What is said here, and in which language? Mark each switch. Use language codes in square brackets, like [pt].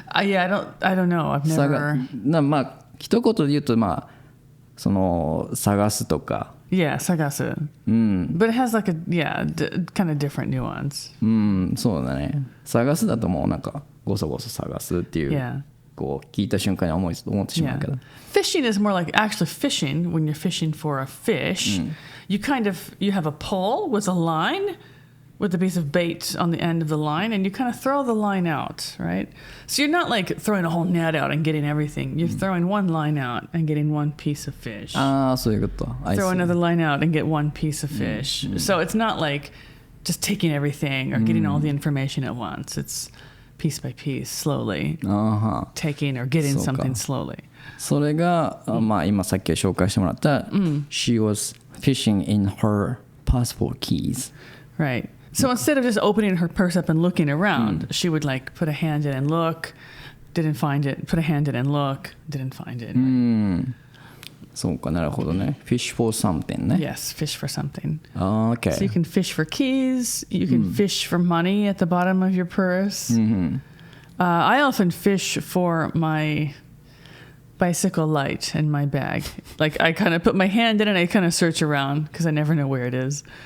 [en] Yeah, I don't know. I've never. [ja] まあ一言で言うとまあその探すとか [en] Yeah, sagasu. But it has like a kind of different nuance. [ja] そうだね探すだともうなんかごそごそ探すっていう、 [en] Yeah. [ja] こう聞いた瞬間に思ってしまうけど、 [en] Fishing is more like actually fishing. When you're fishing for a fish, you have a pole with a line, with a piece of bait on the end of the line, and you kind of throw the line out, right? So you're not like throwing a whole net out and getting everything. You're throwing one line out and getting one piece of fish. [ja] ああそういうこと [en] Throw another line out and get one piece of fish. So it's not like just taking everything or getting all the information at once. It's piece by piece, slowly taking or getting something slowly. [ja] それが、まあ今さっき紹介してもらった、 [en] She was fishing in her passport keys. Right. So instead of just opening her purse up and looking around, she would like put a hand in and look, didn't find it, put a hand in and look, didn't find it. Right? [ja] そうかなるほどね Fish for something ね [en] Yes, fish for something. Okay. So you can fish for keys, you can fish for money at the bottom of your purse. I often fish for my bicycle light in my bag. Like I kind of put my hand in and I kind of search around because I never know where it is.